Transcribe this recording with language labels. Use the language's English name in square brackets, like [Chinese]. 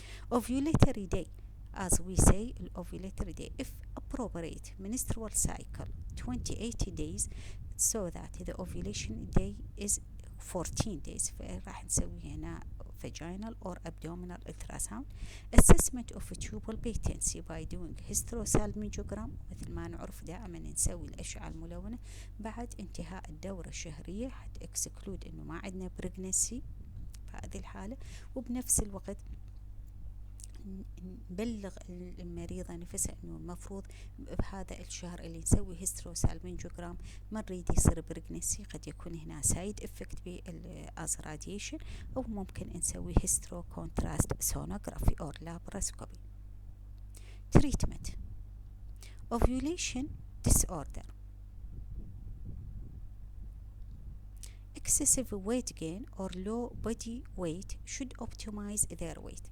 [English] Ovulatory day, as we say, ovulatory day, if appropriate menstrual cycle 28 days, so that the ovulation day is 14 days. [Arabic] فراح نسوي هنا [English] vaginal or abdominal ultrasound. Assessment of tubal patency by doing hysterosalpingogram، [Arabic] مثل ما نعرف دائما نسوي الأشعة الملونة بعد انتهاء الدورة الشهرية حتى exclude إنه ما عندنا pregnancy بهذه الحالة. وبنفس الوقت نبلغ المريضة نفسها إنه المفروض بهذا الشهر اللي نسوي هيستروسالبنجوجرام ما نريد يصير بريجنسي، قد يكون هنا سايد افكت بالأز راديشن، أو ممكن نسوي هيسترو كونتراست سونوغرافي أو لابراسكوبي. [English] Treatment ovulation disorder. Excessive weight gain or low body weight should optimize their weight.